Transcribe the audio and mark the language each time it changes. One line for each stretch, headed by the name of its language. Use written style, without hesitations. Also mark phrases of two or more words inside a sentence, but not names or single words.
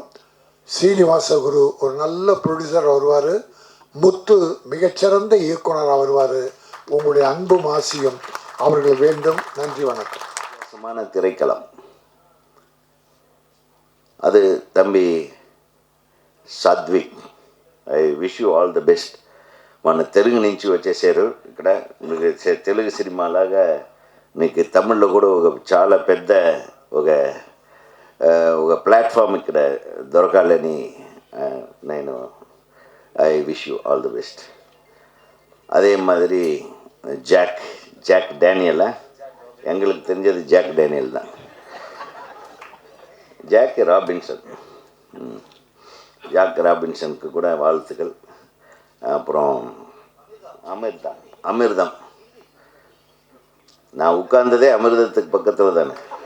Tamil: சீனிவாச குரு ஒரு நல்ல ப்ரொடியூசர் வருவார், முத்து மிகச்சிறந்த இயக்குனராக வருவார். உங்களுடைய அன்பும் ஆசியும் அவர்கள் வேண்டும். நன்றி, வணக்கம். சமான திரைக்களம் அது தம்பி సాత్విక్.
English: I wish you all the best.
Telugu: మన తెలుగు నుంచి వచ్చేసారు ఇక్కడ. మీకు తెలుగు సినిమాలాగా మీకు తమిళ్లో కూడా ఒక చాలా పెద్ద ఒక ప్లాట్ఫామ్ ఇక్కడ దొరకాలని నేను
English: I wish you all the best.
Tamil: அதே மாதிரி ஜாக் டேனியலா, எங்களுக்கு தெரிஞ்சது ஜாக் டேனியல் தான். ஜாக் ராபின்சன், ஜாக் ராபின்சனுக்கு கூட வாழ்த்துக்கள். அப்புறம் அமிர்தம், நான் உட்கார்ந்ததே அமிர்தத்துக்கு பக்கத்தில் தானே.